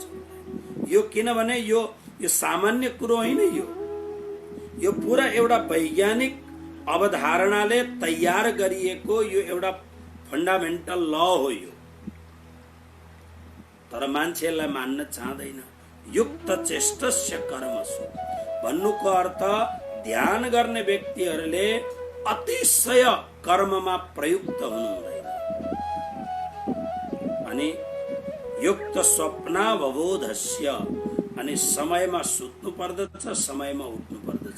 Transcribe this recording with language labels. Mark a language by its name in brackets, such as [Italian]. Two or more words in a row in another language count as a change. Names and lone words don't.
[Nepali] यो किनभने यो सामान्य कुरो होइन। यो पूरा एउटा वैज्ञानिक अवधारणाले तयार गरिएको यो एउटा [English] fundamental law [Nepali] हो यो। तर मान्छेलाई मान्न चाहदैन। [Sanskrit] युक्त चेष्टस्य कर्मसु [Nepali] भन्नुको अर्थ ध्यान गर्ने व्यक्तिहरूले अतिशय कर्ममा प्रयुक्त हुनु हुँदैन। अनि [Sanskrit] युक्त स्वप्नावबोधस्य, [Nepali] अनि समयमा सुत्नु पर्दछ, समयमा उठ्नु पर्दछ।